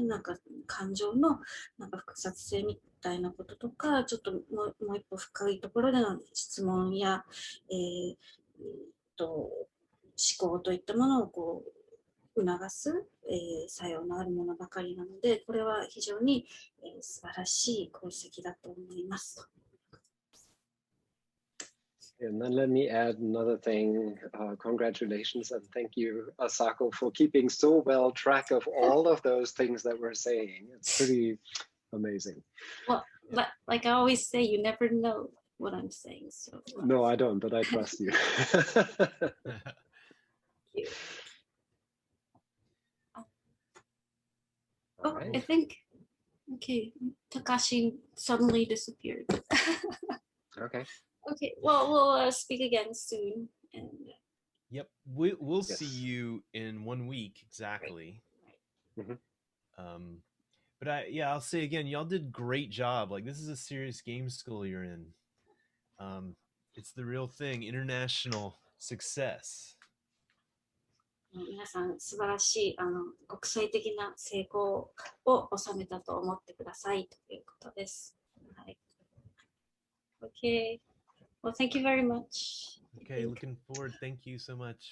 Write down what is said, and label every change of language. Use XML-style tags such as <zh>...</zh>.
<ja>なんか感情のなんか複雑性みたいなこととか、ちょっともう一歩深いところでの質問や、思考といったものをこう促す、作用のあるものばかりなので、これは非常に、素晴らしい功績だと思います。</ja> <en>And then let me add another thing. Congratulations and thank you, Asako, for keeping so well track of all of those things that we're saying. It's pretty amazing. Well, like I always say, you never know what I'm saying. So no, I don't, but I trust you. Thank you. Oh, right. I think, okay, Takashi suddenly disappeared. Okay. Okay, well, we'll speak again soon. And yep, we'll see you in 1 week exactly. Mm-hmm. But I'll say again, y'all did great job. Like, this is a serious game school you're in. It's the real thing, international success.</en> <ja>皆さん素晴らしい国際的な成功を収めたと思ってくださいということです。はい。</ja> <en>Okay. Well, thank you very much. Okay, looking forward. Thank you so much.</en>